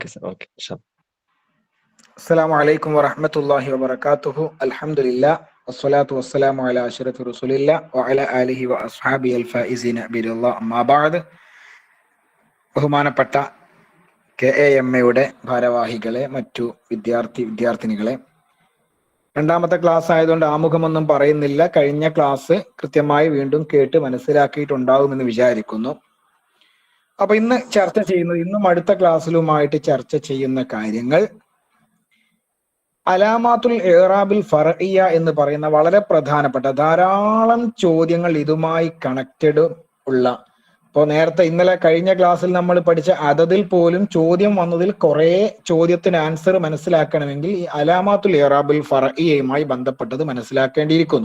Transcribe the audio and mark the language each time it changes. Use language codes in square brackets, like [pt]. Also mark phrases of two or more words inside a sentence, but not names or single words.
[ar] اوكي ان شاء الله. السلام عليكم ورحمة الله وبركاته. الحمد لله والصلاة والسلام على أشرف رسول الله وعلى آله وأصحابه الفائزين برضا الله. أما بعد, [ml] ബഹുമാനപ്പെട്ട KAMA ഭാരവാഹികളെ, മറ്റു വിദ്യാർത്ഥിനികളെ, രണ്ടാമത്തെ ക്ലാസ് ആയതുകൊണ്ട് ആമുഖമൊന്നും പറയുന്നില്ല. കഴിഞ്ഞ ക്ലാസ് കൃത്യമായി വീണ്ടും കേട്ട് മനസ്സിലാക്കിയിട്ടുണ്ടാകുമെന്ന് വിചാരിക്കുന്നു. അപ്പൊ ഇന്നും അടുത്ത ക്ലാസ്സിലുമായിട്ട് ചർച്ച ചെയ്യുന്ന കാര്യങ്ങൾ [ar] علامات الإعراب الفرعية [ml] എന്ന് പറയുന്ന വളരെ പ്രധാനപ്പെട്ട ധാരാളം ചോദ്യങ്ങൾ ഇതുമായി കണക്റ്റഡ് ഉള്ള, ഇപ്പോൾ ഇന്നലെ കഴിഞ്ഞ ക്ലാസ്സിൽ നമ്മൾ പഠിച്ച അതതിൽ പോലും ചോദ്യം വന്നതിൽ കുറെ ചോദ്യത്തിന് ആൻസർ മനസ്സിലാക്കണമെങ്കിൽ ഈ [ar] علامات الإعراب الفرعية [ml] ബന്ധപ്പെട്ടത് മനസ്സിലാക്കേണ്ടിയിരിക്കുന്നു.